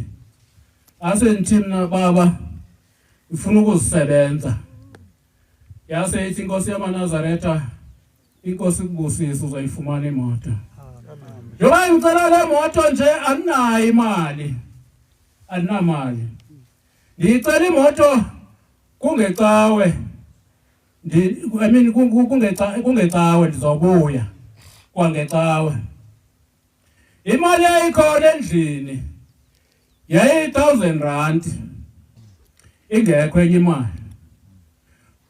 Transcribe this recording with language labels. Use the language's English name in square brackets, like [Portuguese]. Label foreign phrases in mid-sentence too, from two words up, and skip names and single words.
[Zulu] Ase ndithi mina baba ngifuna ukuzisebenza. Yase ithi inkosi yamaNazaretha, inkosi kubusisa uzoyifumana imoto. Njoba ngicela le moto nje aninayo imali, aninamali. [Xhosa] Ndicela imoto kungecawe, kungecawe ndizobuya kwangecawe. [Zulu] Imali yayikhona endlini yayi 1000 rand, ingekho enye imali.